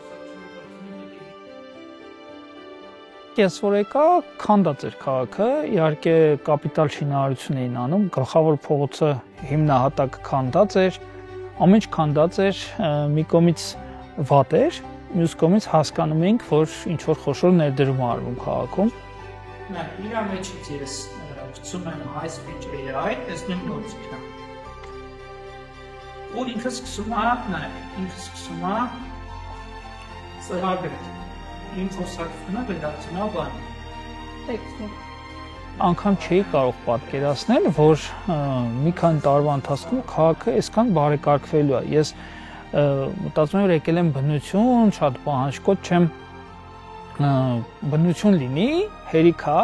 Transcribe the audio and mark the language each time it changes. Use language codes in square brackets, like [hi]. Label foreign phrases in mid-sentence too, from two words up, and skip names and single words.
[hy] Ես որ եկա, քանդած էր քաղաքը, իհարկե կապիտալ շինարարություն էին անում, գլխավոր փողոցը հիմնահատակ քանդած էր, ամեն ինչ քանդած էր, մի կողմից վատ էր, մյուս կողմից հասկանում էինք, որ ինչ-որ խոշոր ներդրում արվում քաղաքում։ Իրա մեջից ես գցում եմ [en] high speed AI, [hy] տեսնեմ գործիքն է։ Ու ինքը սկսում է սեղագրել։ Իմ խոսակցությունը վերածնա բան։ Անգամ չէի կարող պատկերացնել, որ մի քանի տարվա ընթացքում քաղաքը այսքան բարեկարգվելու է։ Ես մտածում եմ, որ եկել եմ բնություն, շատ պահանջկոտ չեմ, բնություն լինի, հերիք է,